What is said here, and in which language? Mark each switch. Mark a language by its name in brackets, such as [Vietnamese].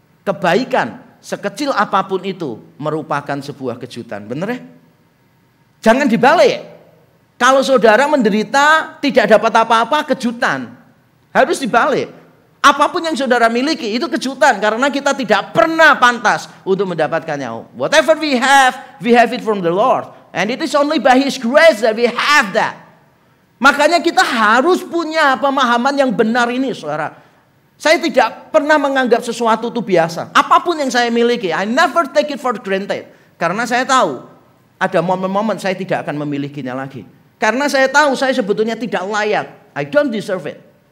[Indonesian] Kebaikan sekecil apapun itu merupakan sebuah kejutan, benar ya? Jangan dibalik. Kalau saudara menderita tidak dapat apa-apa, kejutan. Harus dibalik. Apapun yang saudara miliki itu kejutan karena kita tidak pernah pantas untuk mendapatkannya. [English] Whatever we have it from the Lord. And it is only by His grace that we have that. [Indonesian] Makanya kita harus punya pemahaman yang benar ini, saudara. Saya tidak pernah menganggap sesuatu itu biasa. Apapun yang saya miliki, [English] I never take it for granted. [Indonesian] Karena saya tahu ada momen-momen saya tidak akan memilikinya lagi. Karena saya tahu saya sebetulnya tidak layak. [English] I don't deserve it.